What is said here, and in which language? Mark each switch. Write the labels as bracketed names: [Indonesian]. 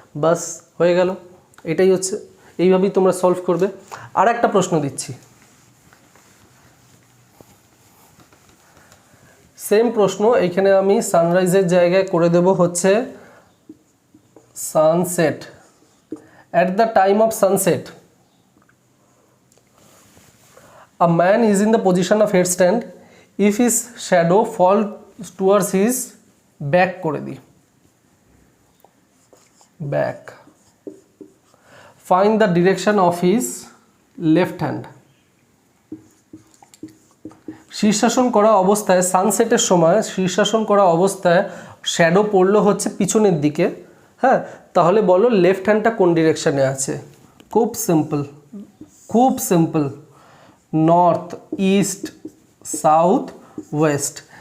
[Bangla] বাস হয়ে গেল, এটাই হচ্ছে, এইভাবেই তোমরা সলভ করবে। আর একটা প্রশ্ন দিচ্ছি, সেম প্রশ্ন, এইখানে আমি সানরাইজের জায়গায় করে দেব হচ্ছে sunset. [English] at the time of sunset a man is in the position of headstand if his shadow falls towards his back [Bangla] করে দিই, [English] back, find the direction of his left hand। [Bangla] শীর্ষাসন করা অবস্থায় সানসেটের সময় শীর্ষাসন করা অবস্থায় শ্যাডো পড়লো হচ্ছে পিছনের দিকে, হ্যাঁ, তাহলে বলো লেফট হ্যান্ডটা কোন ডিরেকশানে আছে? খুব সিম্পল, খুব simple, north, east, south, West.